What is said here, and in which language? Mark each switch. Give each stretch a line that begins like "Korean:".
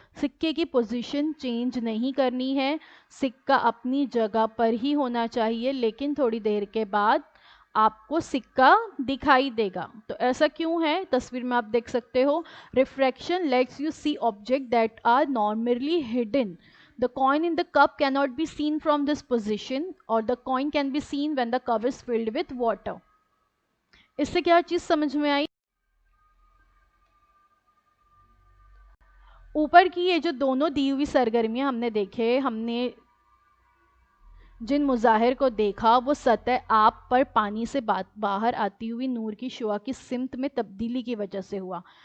Urdu: سکے کی position change نہیں کرنی ہے، سکہ اپنی جگہ پر ہی ہونا چاہیے، لیکن تھوڑی دیر کے بعد آپ کو سکہ دکھائی دے گا. تو ایسا کیوں ہے؟ تصویر میں آپ دیکھ سکتے ہو،
English: Refraction lets you see object that are normally hidden. The coin in the cup cannot be seen from this position, or the coin can be seen when the cup is filled with water.
Urdu: اس سے کیا چیز سمجھ میں آئی؟ اوپر کی یہ جو دونوں دی ہوئی سرگرمیاں ہم نے دیکھے، ہم نے جن مظاہر کو دیکھا وہ سطح آپ پر پانی سے باہر آتی ہوئی نور کی شعاع کی سمت میں تبدیلی کی وجہ سے ہوا.